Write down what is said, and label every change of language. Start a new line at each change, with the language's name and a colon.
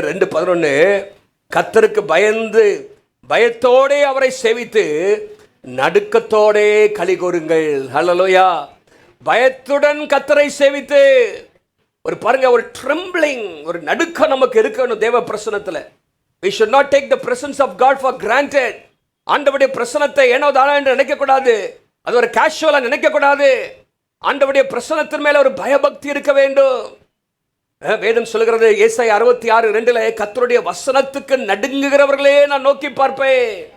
Tamil: 2:11, கர்த்தருக்கு பயந்து பயத்தோடே அவரை சேவித்து நடுக்கத்தோடே களி கூறுங்கள். ஹல்லேலூயா. பயத்துடன் கர்த்தரை சேவித்து ஒரு பாருங்க, ஒரு ட்ரெம்பிளிங், ஒரு நடுக்கம் நமக்கு இருக்கணும் தேவ பிரசன்னத்தில்.
English: We should not take the presence of God for granted.
Tamil: ஆண்டவருடைய பிரசன்னத்தை ஏனோ தானோ என்று நினைக்கக்கூடாது. அது ஒரு கேஷுவலாக நினைக்கக்கூடாது. ஆண்டவருடைய பிரசன்னத்தின் மேலே ஒரு பயபக்தி இருக்க வேண்டும். வேதம் சொல்லுகிறது, ஏசாயா 66:2, கர்த்தருடைய வசனத்துக்கு நடுங்குகிறவர்களே நான் நோக்கி பார்ப்பேன்.